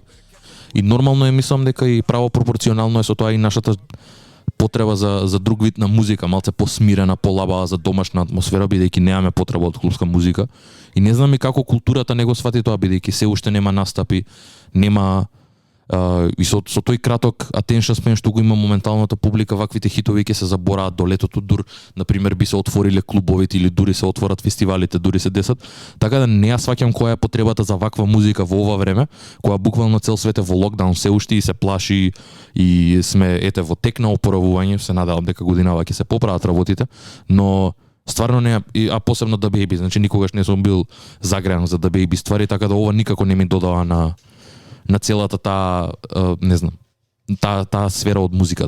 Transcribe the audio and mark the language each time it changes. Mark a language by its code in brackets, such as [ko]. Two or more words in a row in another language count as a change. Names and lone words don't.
[mk] И нормално е, мислам дека и право пропорционално е со тоа и нашата потреба за друг вид на музика, малце посмирена, полабава за домашна атмосфера, бидејќи немаме потреба од клубска музика. И не знам и како културата не го свати тоа, бидејќи се уште нема настапи, нема и со тој краток [en] attention span [mk] што го има моменталната публика, ваквите хитови ќе се забораат до летото, дур на пример би се отвориле клубовите или дури се отворат фестивалите, дури се десат. Така да не ја сваќам која е потребата за ваква музика во ова време, кога буквално цел свет е во локдаун се уште и се плаши и сме во тек на опоравување, се надевам дека годинава ќе се поправат работите, но стварно не, а посебно The Baby, значи никогаш не сум бил загреан за The Baby ствари, така да ова никако не ми додава на целата таа, не знам, таа сфера од музиката.